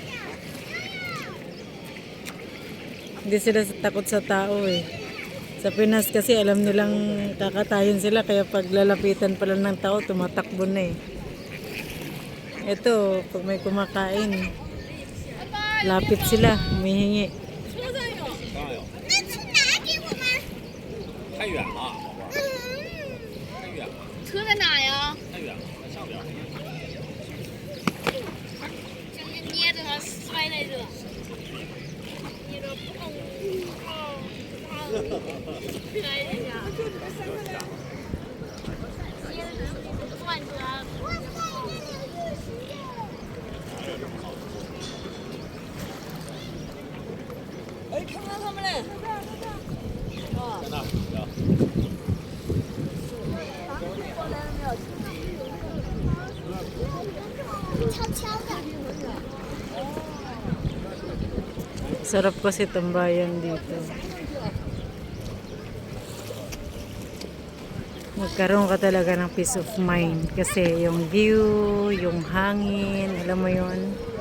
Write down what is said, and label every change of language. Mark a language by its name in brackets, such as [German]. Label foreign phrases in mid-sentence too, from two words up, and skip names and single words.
[Filipino] Hindi sila takot sa tao eh. Sa Pinas kasi alam nilang kakatayin sila. Kaya pag lalapitan pala ng tao, tumatakbo na eh. Ito, pag may kumakain, lapit sila, humihingi. [Chinese] 太远了，宝贝儿，太远了，车在哪呀？太远了，在上边儿。想捏着它摔在这，捏着砰砰砰，摔一下，捏着转着啊。哎，看不到他们嘞！在那儿，行。 [Filipino] Sarap kasi tambayan dito. Magkaroon ka talaga ng [English] peace of mind [Filipino] kasi yung view, yung hangin, alam mo yun.